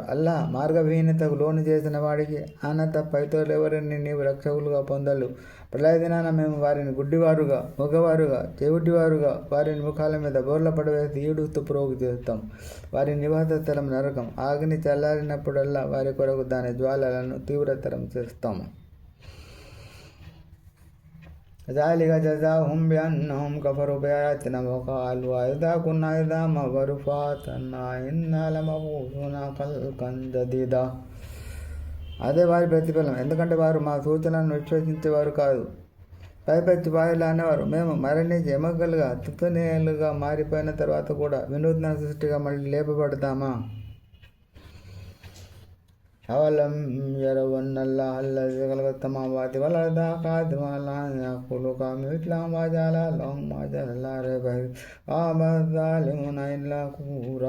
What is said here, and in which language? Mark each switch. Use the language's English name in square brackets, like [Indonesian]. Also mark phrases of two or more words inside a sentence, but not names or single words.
[Telugu] అల్లా మార్గవిహీనతకు లోను చేసిన వాడికి ఆయన తప్ప ఇతరులెవరిని నీవు రక్షకులుగా పొందలు. ప్రళయ దినాన మేము వారిని గుడ్డివారుగా, మగవారుగా, చెవిటివారుగా వారిని ముఖాల మీద బోర్ల పడవేసి ఈడుస్తూ ప్రోగు చేస్తాం. వారి నివాస స్థలం నరకం. అగ్ని చల్లారినప్పుడల్లా వారి కొరకు దాని జ్వాలలను తీవ్రతరం చేస్తాము. [Arabic] ذلك جزاؤهم بأنهم كفروا بآياتنا وقالوا أإذا كنا عظاما ورفاتا إنا لمبعوثون خلقا جديدا. [Telugu] అదే వారి ప్రతిఫలం. ఎందుకంటే వారు మా సూచనలను విశ్వసించేవారు కాదు. పైపెచ్చి వారిలా అనేవారు, మేము మరణించి ఎముకలుగా తుత్తనేలుగా మారిపోయిన తర్వాత కూడా వినూత్న సృష్టిగా మళ్ళీ లేపబడతామా? [Arabic] أولم يروا أن الله الذي خلق السماوات والأرض قادر على أن يخلق مثلهم وجعل لهم أجلا لا ريب فيه فأبى الظالمون إلا كفورا.